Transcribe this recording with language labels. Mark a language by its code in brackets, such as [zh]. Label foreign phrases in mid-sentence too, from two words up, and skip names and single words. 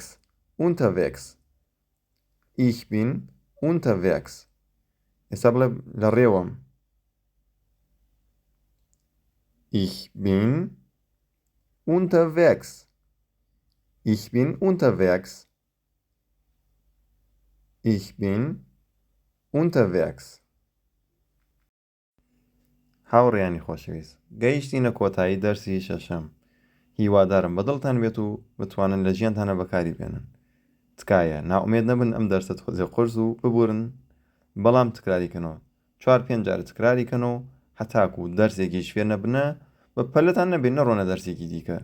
[de] Unterwegs. Ich bin unterwegs. [ckb] ئێستا بڵێ لە ڕێوەم. [de] Ich bin unterwegs. Ich bin unterwegs. Ich bin unterwegs. [ckb] هاوڕێیانی خۆشەویست، گەیشتینە کۆتایی دەرسی شەشەم. هیوادارم بەدڵتان بێت و بتوانن لە ژیانتانە بەکاری بێنن. تکایە ناومێد نەبن ئەم دەرسەت خۆزێ قرس و ببورن، بەڵام تکراریکەنەوە 4-5 جار تکراریکەنەوە هەتاکو و دەرسێکی شوێر نەبنە بە پەلەتان نەبێت نەڕۆنە دەرسێکی دیکە.